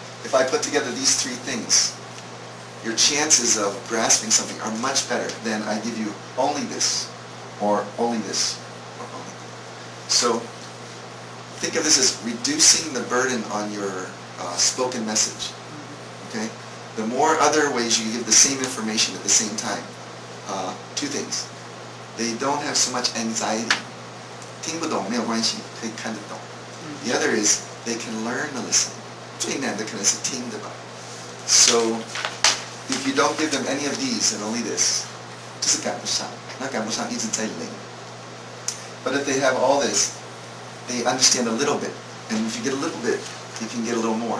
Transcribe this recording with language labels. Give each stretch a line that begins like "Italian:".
English: If I put together these 3 things, your chances of grasping something are much better than I give you only this, or only this, or only this. So think of this as reducing the burden on your spoken message. Okay? The more other ways you give the same information at the same time, 2 things. They don't have so much anxiety.
Chinese: 听不懂没有关系，可以看得懂。
English: The other is they can learn the listening.
Chinese: 最难的可能是听的吧。
English: So if you don't give them any of these and only this,
Chinese: 就是赶不上，那赶不上一直在零。
English: But if they have all this, they understand a little bit. And if you get a little bit, you can get a little more.